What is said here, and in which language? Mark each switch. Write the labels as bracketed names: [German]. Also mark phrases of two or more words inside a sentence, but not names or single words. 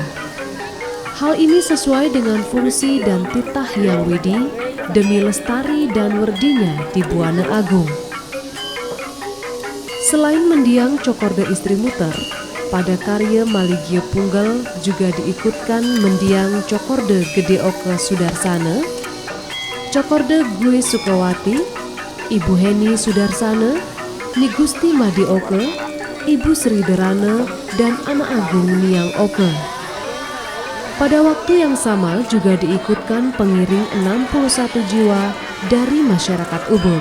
[Indonesian] Hal ini sesuai dengan fungsi dan titah Hyang Widi demi lestari dan werdinya di Buana Agung. Selain mendiang Cokorde Istri Muter, pada karya Maligio Punggal juga diikutkan mendiang Cokorde Gede Oke Sudarsana, Cokorde Gwe Sukawati, Ibu Heni Sudarsana, Ni Gusti Madi Oke, Ibu Sri Derana, dan Anak Agung Niang Oke. Pada waktu yang sama juga diikutkan pengiring 61 jiwa dari masyarakat Ubud.